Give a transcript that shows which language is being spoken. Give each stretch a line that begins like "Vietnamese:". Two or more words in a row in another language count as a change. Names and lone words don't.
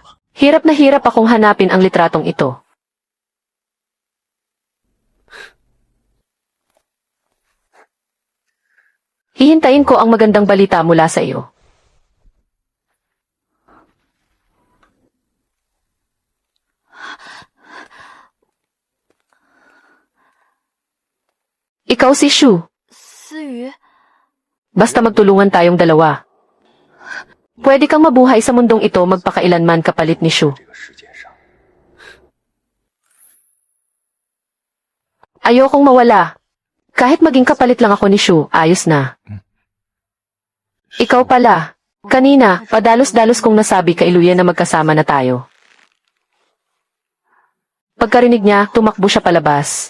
Filipino: Hirap na hirap akong hanapin ang litratong ito. Hihintayin ko ang magandang balita mula sa iyo. Ikaw si Shu.
Chinese: 思雨，
Filipino: Basta magtulungan tayong 2. Pwede kang mabuhay sa mundong ito magpakailanman kapalit ni Shu.
Chinese: 这个世界上，
Filipino: Ayokong mawala. Kahit maging kapalit lang ako ni Shu, ayos na. Ikaw pala. Kanina, padalos-dalos kong nasabi kay Luya na magkasama na tayo. Pagkarinig niya, tumakbo siya palabas.